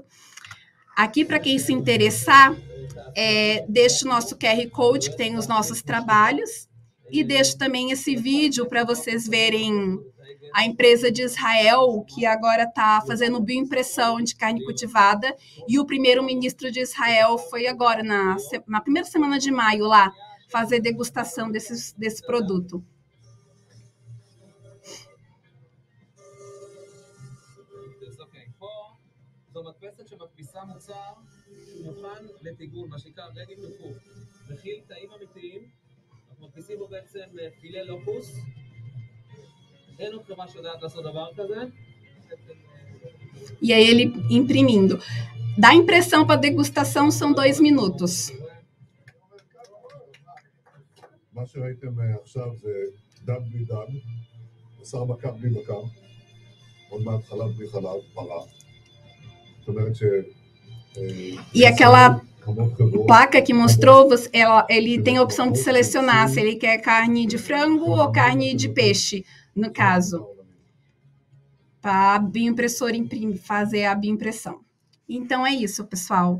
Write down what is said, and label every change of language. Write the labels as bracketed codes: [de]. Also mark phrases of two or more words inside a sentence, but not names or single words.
[pt] Aqui, para quem se interessar, deixo o nosso QR Code, que tem os nossos trabalhos, e deixo também esse vídeo para vocês verem a empresa de Israel, que agora está fazendo bioimpressão de carne cultivada, e o primeiro-ministro de Israel foi agora, na primeira semana de maio, lá, fazer degustação desse produto. [he] זו מדפסת שמדפיסה מוצר מוכן לטיגון, מה שנקרא [en] ready to cook. [he] מכיל תאים אמיתיים, אנחנו מדפיסים בו בעצם פילה לוקוס. אין עוד חברה שיודעת לעשות דבר כזה. [pt] E aí ele imprimindo. Da impressão para degustação são 2 minutos. [he] מה שראיתם עכשיו זה דג בלי דג, בשר בקר בלי בקר. עוד מעט חלב בלי חלב, פרה. זאת אומרת ש... [pt] E aquela placa que mostrou, ele tem a opção de selecionar se ele quer carne de frango ou carne de peixe, no caso, para a bioimpressora fazer a bioimpressão. Então é isso, pessoal.